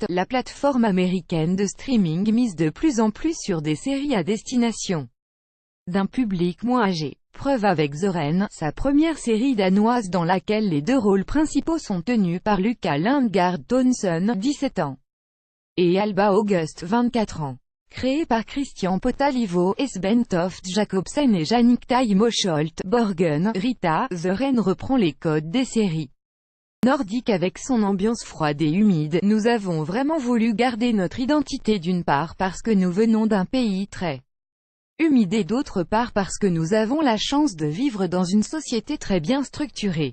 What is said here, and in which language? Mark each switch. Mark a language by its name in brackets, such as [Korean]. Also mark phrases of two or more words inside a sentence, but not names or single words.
[French] La plateforme américaine de streaming mise de plus en plus sur des séries à destination d'un public moins âgé. Preuve avec The Rain, sa première série danoise dans laquelle les deux rôles principaux sont tenus par Luca Lindgard Thomsen, 17 ans, et Alba August, 24 ans. Créé par Christian Potalivo, Esben Toft Jacobsen et Jannik Moholt Borgen, Rita, The Rain reprend les codes des séries nordiques avec son ambiance froide et humide. Nous avons vraiment voulu garder notre identité, d'une part parce que nous venons d'un pays très humide et d'autre part parce que nous avons la chance de vivre dans une société très bien structurée.